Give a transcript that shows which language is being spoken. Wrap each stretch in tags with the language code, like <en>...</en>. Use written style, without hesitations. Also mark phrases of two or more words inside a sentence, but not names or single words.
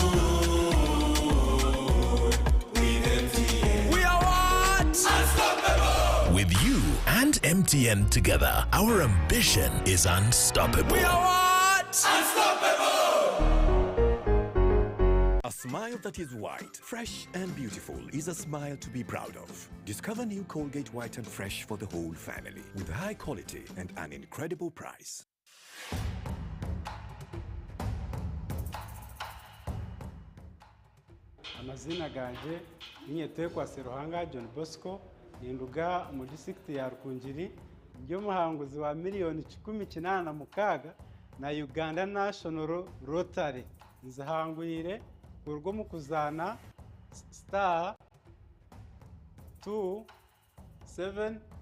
<en>With you and MTN together, our ambition is unstoppable. We are what? Unstoppable! A smile that is white, fresh and beautiful is a smile to be proud of. Discover new Colgate White and Fresh for the whole family with high quality and an incredible price.</en> <nyn>Amazina ganje ninyetekwa Seruhanga John Bosco Induga mu district ya Rukungiri ndio muhanguzi wa miliyoni 18 na Uganda National Rotary nzahangwire urwo mu kuzana star 278</nyn>